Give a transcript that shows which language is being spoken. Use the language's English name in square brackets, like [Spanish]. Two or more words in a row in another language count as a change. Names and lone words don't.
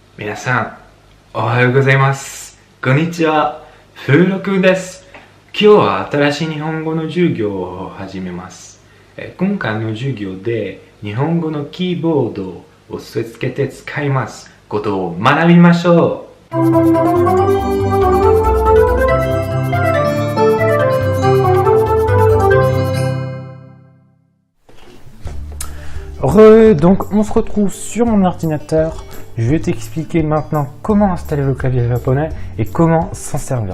[Japanese] 皆さん、おはようございます。こんにちは。風録です。今日は新しい日本語の授業を始めます。今回の授業で日本語のキーボードを押し付けて使いますことを学びましょう。 [French] Donc on se retrouve sur mon ordinateur. Je vais t'expliquer maintenant comment installer le clavier japonais et comment s'en servir.